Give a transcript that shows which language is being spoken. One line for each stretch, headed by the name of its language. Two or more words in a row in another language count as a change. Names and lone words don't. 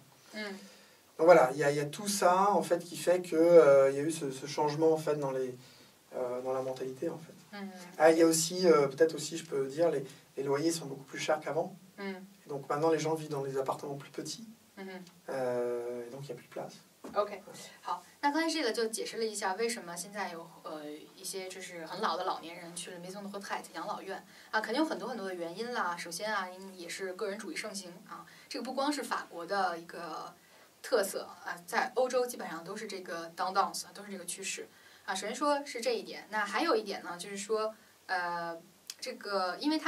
French: Donc voilà, il y a tout ça en fait qui fait qu'il y a eu ce changement en fait dans la mentalité en fait. Il y a aussi, peut-être aussi je peux dire, les loyers sont beaucoup plus chers qu'avant. Donc maintenant les gens vivent dans des appartements plus petits. Et donc il n'y a plus de place.
Chinese: OK， 好，那刚才这个就解释了一下为什么现在有一些就是很老的老年人去了
French: maison de retraite
Chinese: 养老院肯定有很多很多的原因啦。首先也是个人主义盛行这个不光是法国的一个特色在欧洲基本上都是这个 tendance 都是这个趋势首先说是这一点，那还有一点呢，就是说这个因为他